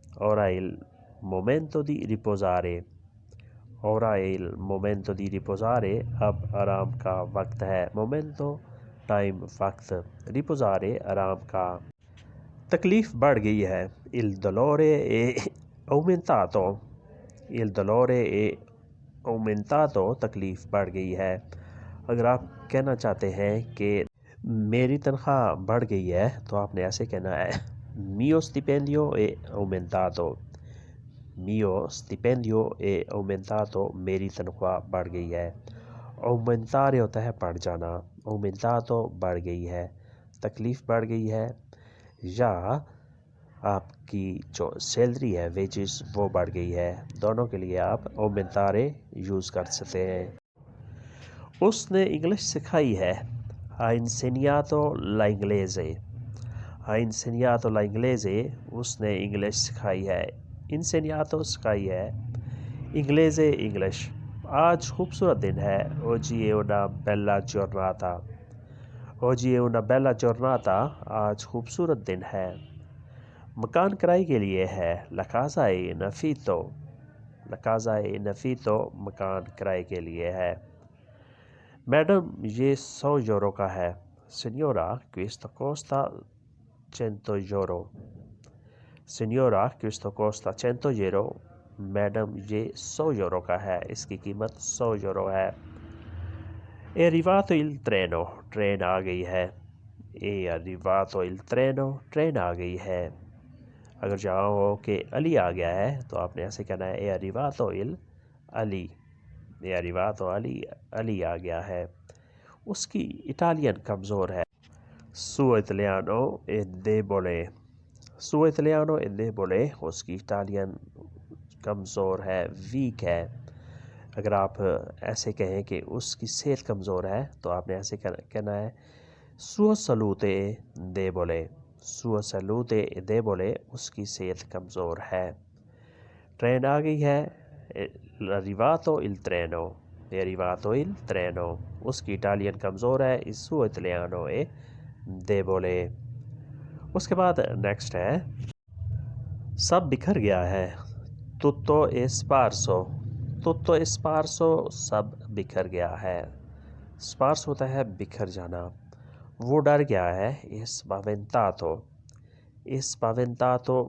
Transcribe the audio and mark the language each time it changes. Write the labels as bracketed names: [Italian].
[Italian] Ora il momento di riposare। Ora il momento di riposare। [Hindi] अब आराम का वक्त है। Momento टाइम, वक्त। Riposare आराम का। तकलीफ़ बढ़ गई है। [Italian] Il dolore è aumentato। Il dolore è aumentato। [Hindi] तकलीफ़ बढ़ गई है। अगर आप कहना चाहते हैं कि मेरी तनख्वाह बढ़ गई है तो आपने ऐसे कहना है [Italian] Mio stipendio è aumentato। Mio stipendio è aumentato। [Hindi] मेरी तनख्वाह बढ़ गई है। Aumentare होता है बढ़ जाना। Aumentato बढ़ गई है, तकलीफ़ बढ़ गई है। या आपकी जो सैलरी है, वेजेस, वो बढ़ गई है। दोनों के लिए आप aumentare यूज़ कर सकते हैं। उसने इंग्लिश सिखाई है। [Italian] Ha insegnato l'inglese। Ha insegnato l'inglese। [Hindi] उसने इंग्लिश सिखाई है। Insegnato सिखाई है। Inglese English. आज खूबसूरत दिन है। [Italian] Oggi è una bella giornata। Oggi è una bella giornata। [Hindi] आज खूबसूरत दिन है। मकान किराए के लिए है। [Italian] La casa è in affitto। La casa è in affitto। [Hindi] मकान किराए के लिए है। मैडम, ये 100 यूरो का है। [Italian] Signora, questo costa 100 euro। Signora, questo costa 100 euro। [Hindi] Madam, ये 100 यूरो का है, इसकी कीमत 100 यूरो है। [Italian] È arrivato il treno। [Hindi] ट्रेन आ गई है। [Italian] È arrivato il treno। ट्रेन आ गई है। [Hindi] अगर जहाँ हो कि अली आ गया है तो आपने ऐसे कहना है [Italian] È arrivato il [Hindi] Ali. [Italian] È arrivato अली। [Hindi] Ali आ गया है। उसकी इटालियन कमज़ोर है। [Italian] Suo italiano è debole। Suo italiano è debole। [Hindi] उसकी इटालियन कमज़ोर है, वीक है। अगर आप ऐसे कहें कि उसकी सेहत कमज़ोर है तो आपने ऐसे कहना है [Italian] Sua salute è debole। Sua salute è debole। [Hindi] उसकी सेहत कमज़ोर है। ट्रेन आ गई है। [Italian] È arrivato il treno। È arrivato il treno। [Hindi] उसकी इटालियन कमज़ोर है। [Italian] Il suo italiano è debole। [Hindi] उसके बाद नेक्स्ट है सब बिखर गया है। [Italian] Tutto è sparso। Tutto è sparso। [Hindi] सब बिखर गया है। स्पार्स होता है बिखर जाना। वो डर गया है। [Italian] È spaventato। È spaventato।